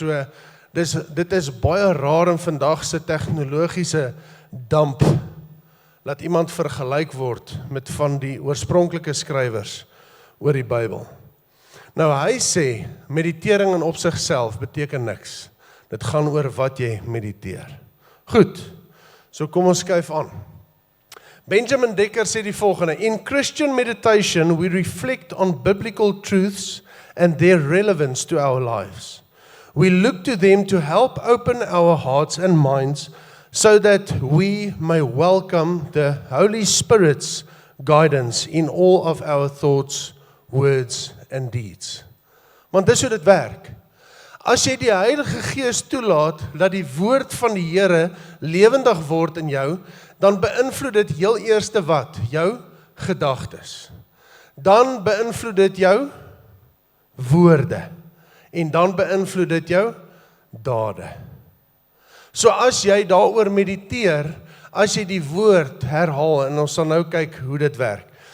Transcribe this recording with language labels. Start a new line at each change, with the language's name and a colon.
Afrikaans: So, dit is baie raar in vandag se tegnologiese damp, laat iemand vergelyk word met van die oorspronklike skrywers oor die Bybel. Nou hy sê, meditering in op sigself beteken niks. Dit gaan oor wat jy mediteer. Goed, so kom ons skuif aan.
English: Benjamin Dekker
Afrikaans: sê die volgende:
English: In Christian meditation we reflect on biblical truths and their relevance to our lives. We look to them to help open our hearts and minds so that we may welcome the Holy Spirit's guidance in all of our thoughts, words and deeds.
Afrikaans: Want dis hoe dit werk. As jy die Heilige Gees toelaat dat die woord van die Here lewendig word in jou, dan beïnvloed dit heel eerste wat? Jou gedagtes. Dan beïnvloed dit jou woorde. En dan beïnvloed dit jou dade. So as jy daaroor mediteer, as jy die woord herhaal, en ons sal nou kyk hoe dit werk.